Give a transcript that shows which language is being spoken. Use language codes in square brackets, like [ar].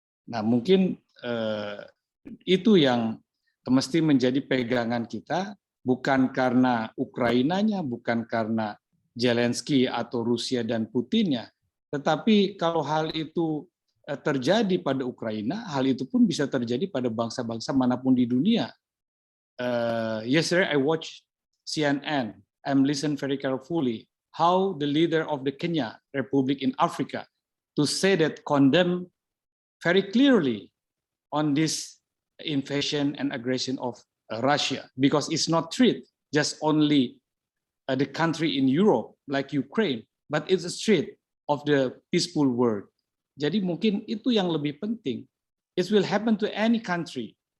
[id] Nah, mungkin itu yang mesti menjadi pegangan kita, bukan karena Ukrainanya, bukan karena Zelensky atau Rusia dan Putinnya, tetapi kalau hal itu terjadi pada Ukraina, hal itu pun bisa terjadi pada bangsa-bangsa manapun di dunia. [en] Yesterday I watched CNN. I'm listening very carefully how the leader of the Kenya Republic in Africa to say that condemn very clearly on this invasion and aggression of Russia, because it's not treat just only the country in Europe like Ukraine, but it's a threat of the peaceful world. [id] Jadi mungkin itu yang lebih penting. [en] It will happen to any country.